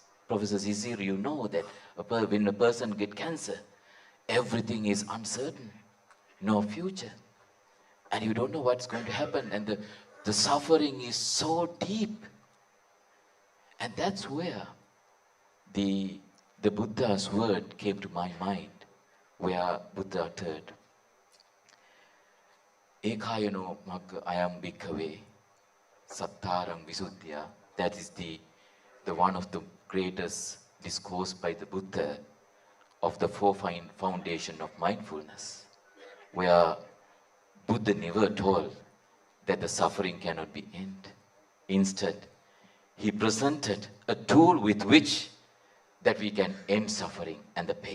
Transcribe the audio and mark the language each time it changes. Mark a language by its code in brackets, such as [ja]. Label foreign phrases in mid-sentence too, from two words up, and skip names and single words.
[en] Professor Zizir, you know that when a person gets cancer, everything is uncertain, no future, and you don't know what's going to happen, and the suffering is so deep. And that's where the Buddha's word came to my mind, where Buddha uttered, [pi] Ekayano magga ayam bhikkhave sattarang visuddhya. [en] That is the one of the greatest discourse by the Buddha of the 4 foundation of mindfulness, where Buddha never told that the suffering cannot be ended. Instead, he presented a tool with which that we can end suffering and the pain.